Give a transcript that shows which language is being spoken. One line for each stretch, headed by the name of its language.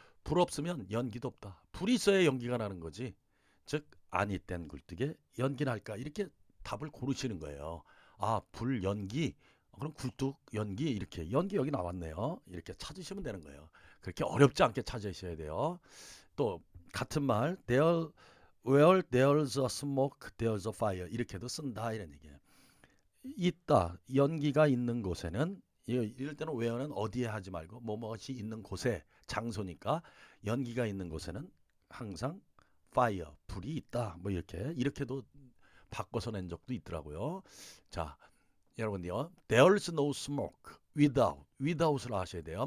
Korean: 불 없으면 연기도 없다. 불이 있어야 연기가 나는 거지. 즉 아니 땐 굴뚝에 연기 날까? 이렇게 답을 고르시는 거예요. 아, 불 연기. 그럼 굴뚝 연기 이렇게 연기 여기 나왔네요. 이렇게 찾으시면 되는 거예요. 그렇게 어렵지 않게 찾으셔야 돼요. 또 같은 말
English: there where there's a smoke there's a fire
Korean: 이렇게도 쓴다 이런 얘기예요. 있다 연기가 있는 곳에는 이럴 때는 where는 어디에 하지 말고 뭐뭐이 있는 곳에 장소니까 연기가 있는 곳에는 항상 fire 불이 있다 뭐 이렇게도 바꿔서 낸 적도 있더라고요. 자, 여러분요
English: there's no smoke without
Korean: 을 하셔야 돼요.